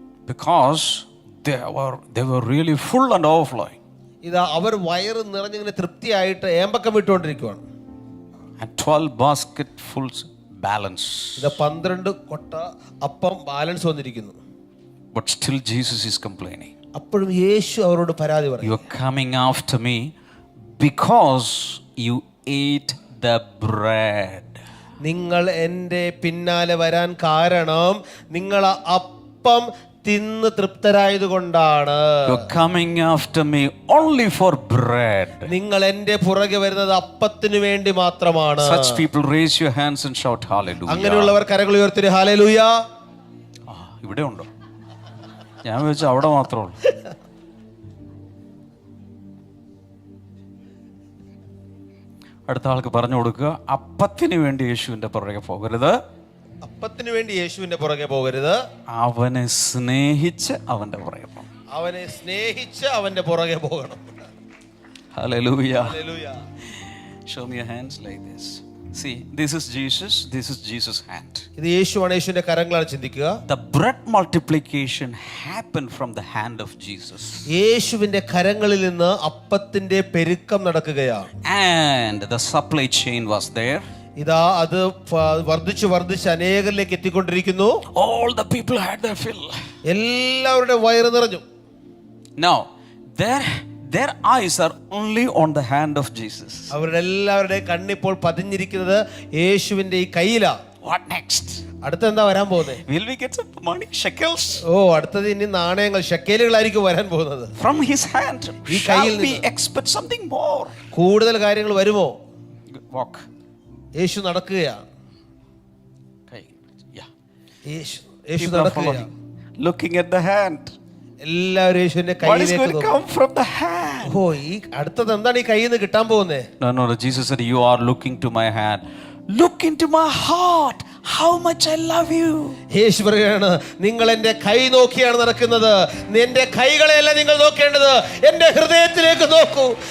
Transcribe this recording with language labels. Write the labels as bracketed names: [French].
[English] Because they were really full and overflowing. [Malayalam] ഇതാ അവർ വയറ് നിറഞ്ഞിങ്ങനെ തൃപ്തിയായിട്ട് ഏമ്പക്കം വിട്ടുകൊണ്ടിരിക്കുകയാണ്. [English] And 12 basketfuls balance. [Malayalam] ഇതാ 12 കൊട്ട അപ്പം ബാലൻസ് വന്നിരിക്കുന്നു. [English] But still Jesus is complaining. [Malayalam] അപ്പോഴും യേശു അവരോട് പരാതി പറയും. [English] You are coming after me because you ate the bread. [Malayalam] നിങ്ങൾ എൻ്റെ പിന്നാലെ വരാൻ കാരണം നിങ്ങൾ അപ്പം തിന്ന് തൃപ്തരായതുകൊണ്ടാണ്. [English] You're coming after me only for bread. [Malayalam] നിങ്ങൾ എന്റെ പുറകെ വരുന്നത് അപ്പത്തിനു വേണ്ടി മാത്രമാണ്. [English] Such people raise your hands and shout hallelujah. [Malayalam] അങ്ങനെയുള്ളവർ കരങ്ങൾ ഉയർത്തി ഹല്ലേലൂയ. ഇവിടെ ഉണ്ടോ? ഞാൻ വിചാരിച്ചു അവിടെ മാത്രമേ ഉള്ളൂ. അടുത്ത ആൾക്ക് പറഞ്ഞു കൊടുക്കുക, അപ്പത്തിന് വേണ്ടി യേശുവിന്റെ പുറകെ പോകരുത്. അപ്പത്തിന് വേണ്ടി യേശുവിന്റെ പുറകെ പോകരുത്. അവനെ സ്നേഹിച്ച് അവന്റെ പുറകെ പോകണം. അവനെ സ്നേഹിച്ച് അവന്റെ പുറകെ പോകണം. Hallelujah. Hallelujah. [English] Show me your hands like this. See, this is Jesus, this is Jesus' hand. [Malayalam] ഇത് യേശുവാണ്, യേശുവിന്റെ കരങ്ങളാണ്. ചിന്തിക്കുക, [English] The bread multiplication happened from the hand of Jesus. [Malayalam] യേശുവിന്റെ കരങ്ങളിൽ നിന്ന് അപ്പത്തിന്റെ പെരുക്കം നടക്കുകയാണ്. [English] And the supply chain was there. [Malayalam] ഇതാ അത് വർദ്ധിച്ചു വർദ്ധിച്ച് അനേകരിലേക്ക് എത്തിക്കൊണ്ടിരിക്കുന്നു. [English] All the people had their fill. [Malayalam] എല്ലാവരുടെ വയറ് നിറഞ്ഞു. [English] Now, their eyes are only on the hand of Jesus. [Malayalam] അവരുടെ എല്ലാവരുടെയും കണ്ണിപ്പോൾ പതിഞ്ഞിരിക്കുന്നത് യേശുവിന്റെ ഈ കയ്യിലാ. [English] What next? [Malayalam] അടുത്ത എന്താ വരാൻ പോകുന്നത്? [English] Will we get some money, shekels? [Malayalam] അടുത്തത് ഇനി നാണയങ്ങൾ, ഷെക്കേലുകളായിരിക്കും വരാൻ പോകുന്നത്. [English] From his hand. Shall we expect something more? [Malayalam] കൂടുതൽ കാര്യങ്ങൾ വരുമോ? [English] Walk. [Malayalam] യേശു നടക്കുകയാണ്. [English] Okay. Yeah. [Malayalam] യേശു നടക്കുകയാണ്. [English] Looking at the hand. [Malayalam] എല്ലാവരും യേശുവിന്റെ [English] What is going to [Malayalam] കയ്യിലേക്ക്. [English] come from the hand? [Malayalam] ഈ അടുത്തത് എന്താണ് ഈ കയ്യിൽ നിന്ന് കിട്ടാൻ പോകുന്നത്? [English] No. Jesus said, you are looking to my hand. Look into my heart. How much I love you. [Malayalam] യേശു പറയുകയാണ്, നിങ്ങൾ എന്റെ കൈ നോക്കിയാണ് നടക്കുന്നത്. എന്റെ കൈകളെയല്ല നിങ്ങൾ നോക്കേണ്ടത്, എന്റെ ഹൃദയത്തിലേക്ക് നോക്കൂ.